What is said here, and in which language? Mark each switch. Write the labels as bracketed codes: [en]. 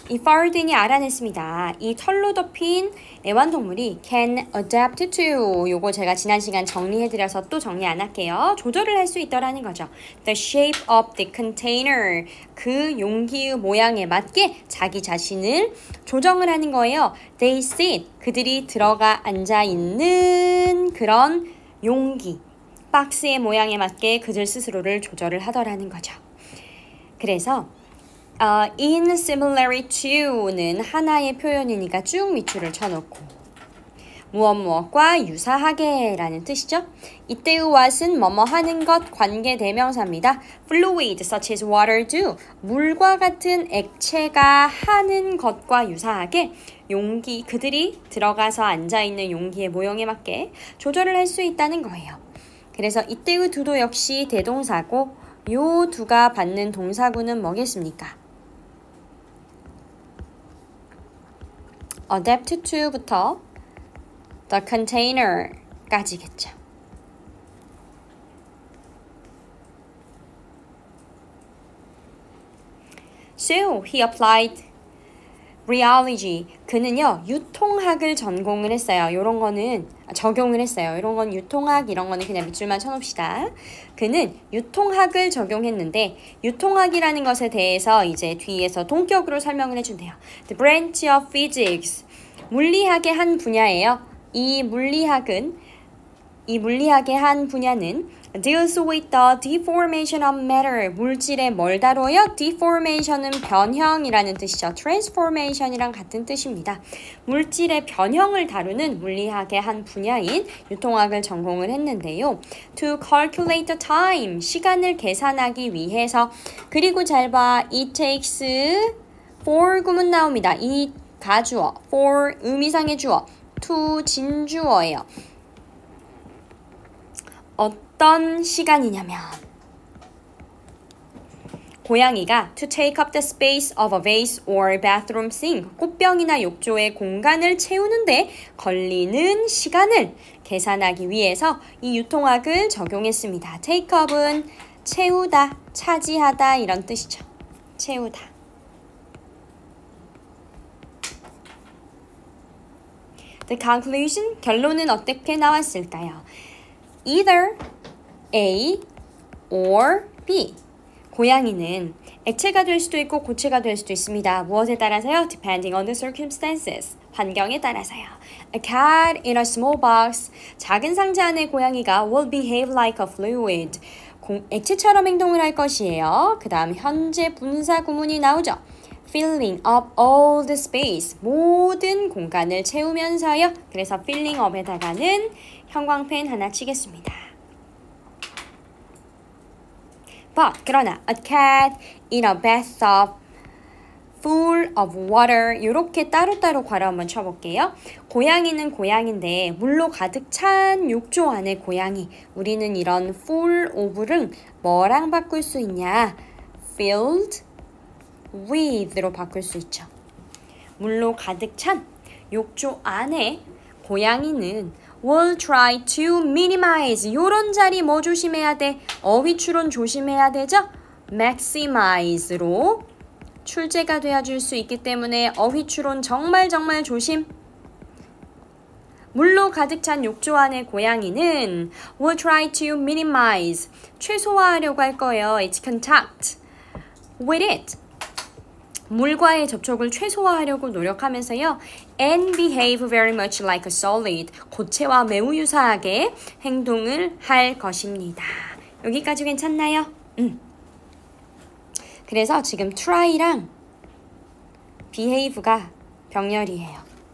[ko] 이 Ferdinand이 알아냈습니다. 이 털로 덮인 애완동물이 [en] can adapt to. [ko] 요거 제가 지난 시간 정리해드려서 또 정리 안 할게요. 조절을 할 수 있더라는 거죠. [en] The shape of the container. [ko] 그 용기의 모양에 맞게 자기 자신을 조정을 하는 거예요. [en] They sit. [ko] 그들이 들어가 앉아있는 그런 용기. 박스의 모양에 맞게 그들 스스로를 조절을 하더라는 거죠. 그래서 [en] in similarly to [ko] 는 하나의 표현이니까 쭉 밑줄을 쳐놓고 무엇과 유사하게 라는 뜻이죠. 이때의 what은 뭐뭐 하는 것 관계 대명사입니다. [en] fluid such as water do. [ko] 물과 같은 액체가 하는 것과 유사하게 용기, 그들이 들어가서 앉아있는 용기의 모형에 맞게 조절을 할 수 있다는 거예요. 그래서 이때의 do도 역시 대동사고 요 do가 받는 동사구는 뭐겠습니까? [en] adapt to부터 the container까지겠죠. So he applied rheology. [ko] 그는요 유통학을 전공을 했어요. 요런 거는 적용을 했어요. 이런 건 유통학, 이런 거는 그냥 밑줄만 쳐놓읍시다. 그는 유통학을 적용했는데 유통학이라는 것에 대해서 이제 뒤에서 동격으로 설명을 해준대요. [en] The branch of physics. [ko] 물리학의 한 분야예요. 이 물리학의 한 분야는 [en] deals with the deformation of matter. [ko] 물질의 뭘 다뤄요? deformation은 변형이라는 뜻이죠. transformation이랑 같은 뜻입니다. 물질의 변형을 다루는 물리학의 한 분야인 유통학을 전공을 했는데요. [en] To calculate the time. [ko] 시간을 계산하기 위해서. 그리고 잘 봐. [en] It takes for 구문 나옵니다. [ko] 이 가주어, for 의미상의 주어, to 진주어예요. 어떤 시간이냐면 고양이가 [en] to take up the space of a vase or bathroom sink. [ko] 꽃병이나 욕조의 공간을 채우는데 걸리는 시간을 계산하기 위해서 이 유통학을 적용했습니다. take up은 채우다, 차지하다 이런 뜻이죠. 채우다. [en] The conclusion, [ko] 결론은 어떻게 나왔을까요? [en] Either A or B. [ko] 고양이는 액체가 될 수도 있고 고체가 될 수도 있습니다. 무엇에 따라서요? [en] Depending on the circumstances. [ko] 환경에 따라서요. [en] A cat in a small box. [ko] 작은 상자 안의 고양이가 [en] will behave like a fluid. [ko] 액체처럼 행동을 할 것이에요. 그 다음 현재 분사 구문이 나오죠. [en] Filling up all the space. [ko] 모든 공간을 채우면서요. 그래서 filling up에다가는 형광펜 하나 치겠습니다. [en] But [ko] 그러나 [en] a cat in a bathtub full of water. [ko] 이렇게 따로따로 괄호 한번 쳐볼게요. 고양이는 고양인데 물로 가득 찬 욕조 안의 고양이. 우리는 이런 full of를 뭐랑 바꿀 수 있냐? filled with로 바꿀 수 있죠. 물로 가득 찬 욕조 안에 고양이는 [en] will try to minimize. [ko] 요런 자리 뭐 조심해야 돼? 어휘 추론 조심해야 되죠? maximize로 출제가 되어줄 수 있기 때문에 어휘 추론 정말 조심. 물로 가득 찬 욕조 안의 고양이는 [en] will try to minimize. [ko] 최소화하려고 할 거예요. [en] Its contact with it. [ko] 물과의 접촉을 최소화하려고 노력하면서요. [en] And behave very much like a solid. [ko] 고체와 매우 유사하게 행동을 할 것입니다. 여기까지 괜찮나요? 그래서 지금 try랑 behave가 병렬이에요.